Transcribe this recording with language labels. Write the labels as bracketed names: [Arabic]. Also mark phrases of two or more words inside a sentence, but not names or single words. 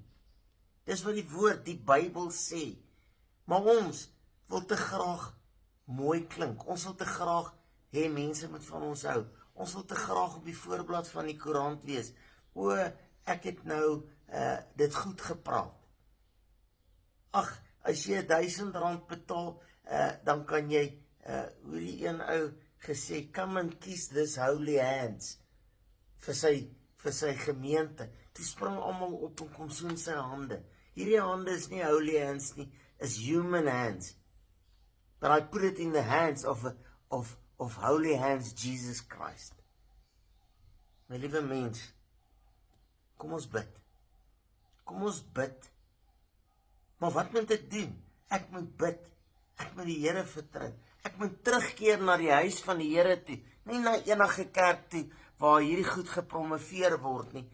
[Afrikaans] Dis wat die woord, die Bybel sê. Maar ons wil te graag mooi klink, ons wil te graag hê mense moet van ons hou, ons wil te graag op die voorblad van die koerant wees, o, ek het nou dit goed gepraat. Ag, as jy R1000 betaal, dan kan jy, hoe die een ou gesê, [English] come and kiss this holy hands, [Afrikaans] vir sy gemeente. Toe spring almal op en kom soen sy hande. Hierdie hande is nie [English] holy hands [Afrikaans] nie, is [English] human hands. But I put it in the hands of holy hands, Jesus Christ. [Afrikaans] My liewe mens, kom ons bid. Kom ons bid. Maar wat moet ek doen? Ek moet bid. Ek moet die Here vertrou. Ek moet terugkeer na die huis van die Here toe. Nie na enige kerk toe waar hierdie goed gepromoveer word nie.